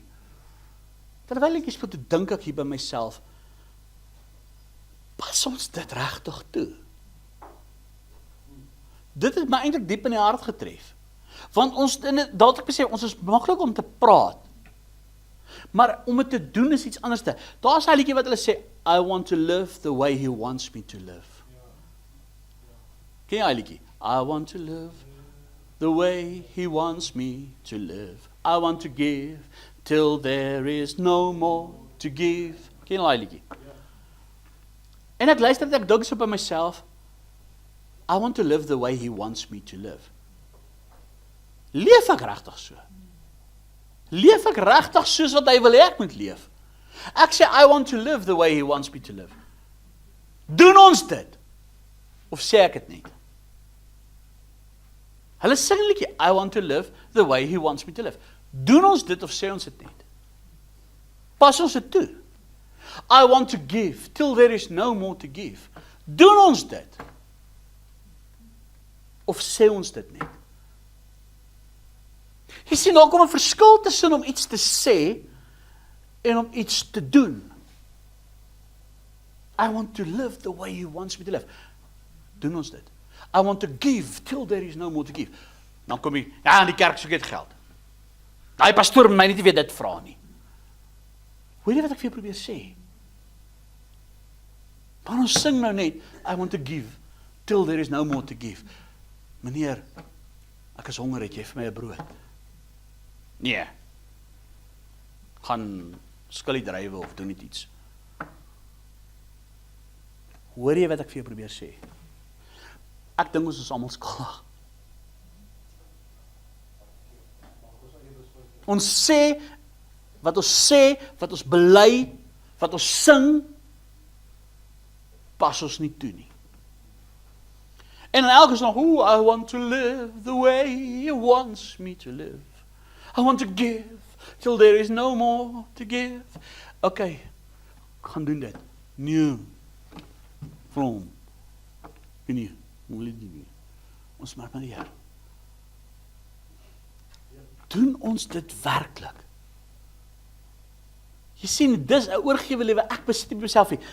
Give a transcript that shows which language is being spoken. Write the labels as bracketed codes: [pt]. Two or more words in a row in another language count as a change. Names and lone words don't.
[af] Terwyl die liedjie speel, toe dink ek hier by myself, pas ons dit regtig toe? Dit het my eintlik diep in die hart getref. Want dat ek besef, ons is maklik om te praat, maar om dit te doen is iets anders. Daar's 'n liedjie wat hulle sê, [en] I want to live the way he wants me to live. [af] Ken jy daai liedjie? [en] I want to live the way he wants me to live. I want to give till there is no more to give. [af] Ken jy daai liedjie? En ek luister dit, ek dink so by myself, [en] I want to live the way he wants me to live. [af] Leef ek regtig so? Leef ek regtig soos wat hy wil hê ek moet leef? Ek sê, [en] I want to live the way he wants me to live. [af] Doen ons dit? Of sê ek dit net? Hulle sing liedjie, [en] I want to live the way he wants me to live. [af] Doen ons dit of sê ons dit net? Pas ons dit toe? [en] I want to give till there is no more to give. [af] Doen ons dit? Of sê ons dit net? Jy sien, daar kom 'n verskil tussen om iets te sê en om iets te doen. [en] I want to live the way he wants me to live. [af] Doen ons dit? [en] I want to give till there is no more to give. [af] Dan kom jy, ja, in die kerk soek jy geld. Daai pastoor moet my nie weer dit vra nie. Hoor jy wat ek vir jou probeer sê? Maar ons sing nou net, [en] I want to give till there is no more to give. [af] Meneer, ek is honger, het jy vir my 'n brood? Nee. Gaan skillie drywe of doen net iets. Hoor jy wat ek vir jou probeer sê? Ek dink ons is almal skuldig. Ons sê, wat ons bely, wat ons sing, pas ons nie toe nie. En in elke song, [en] I want to live the way he wants me to live. I want to give till there is no more to give. [af] Okay, ek gaan doen dit. Nee. From. Nee, nie. Ons maak maar die Here. Doen ons dit werklik? Jy sien, dis 'n oorgewe lewe, ek besit nie myself nie.